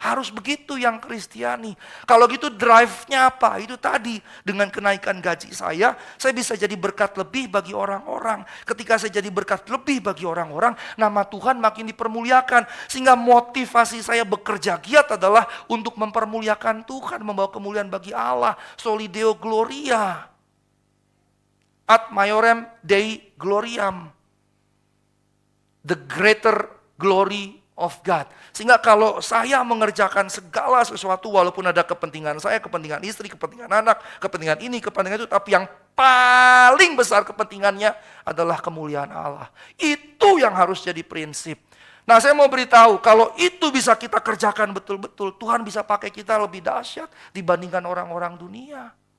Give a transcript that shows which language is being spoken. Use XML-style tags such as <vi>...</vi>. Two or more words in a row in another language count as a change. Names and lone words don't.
<id>Harus begitu yang Kristiani. Kalau gitu drive-nya apa? Itu tadi, dengan kenaikan gaji saya bisa jadi berkat lebih bagi orang-orang. Ketika saya jadi berkat lebih bagi orang-orang, nama Tuhan makin dipermuliakan. Sehingga motivasi saya bekerja giat adalah untuk mempermuliakan Tuhan, membawa kemuliaan bagi Allah.</id> <la>Soli Deo Gloria. Ad maiorem Dei gloriam.</la> <en>The greater glory of God.</en> <id>Sehingga kalau saya mengerjakan segala sesuatu walaupun ada kepentingan saya, kepentingan istri, kepentingan anak, kepentingan ini, kepentingan itu, tapi yang paling besar kepentingannya adalah kemuliaan Allah. Itu yang harus jadi prinsip. Nah, saya mau beritahu, kalau itu bisa kita kerjakan betul-betul, Tuhan bisa pakai kita lebih dahsyat dibandingkan orang-orang dunia.</id>